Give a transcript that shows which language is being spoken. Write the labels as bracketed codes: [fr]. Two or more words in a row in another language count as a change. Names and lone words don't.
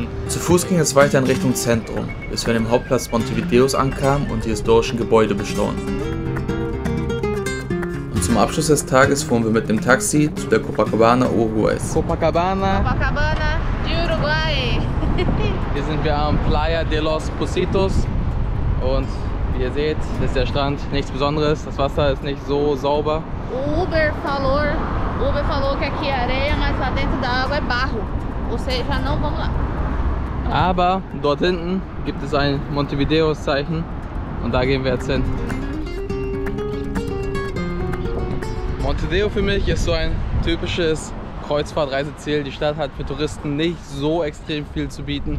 [de] Zu Fuß ging es weiter in Richtung Zentrum, bis wir an dem Hauptplatz Montevideos ankamen und die historischen Gebäude bestaunten. Und zum Abschluss des Tages fuhren wir mit dem Taxi zu der Copacabana Uruguays. Copacabana [es] de Uruguay. [de] Hier sind wir am Playa de los Positos und wie ihr seht, ist der Strand nichts Besonderes. Das Wasser ist nicht so sauber. [pt] O Uber falou que aqui é areia, mas lá dentro da água é barro. Ou seja, não vamos lá. [de] Aber dort hinten gibt es ein Montevideos-Zeichen und da gehen wir jetzt hin. Montevideo für mich ist so ein typisches Kreuzfahrtreiseziel. Die Stadt hat für Touristen nicht so extrem viel zu bieten.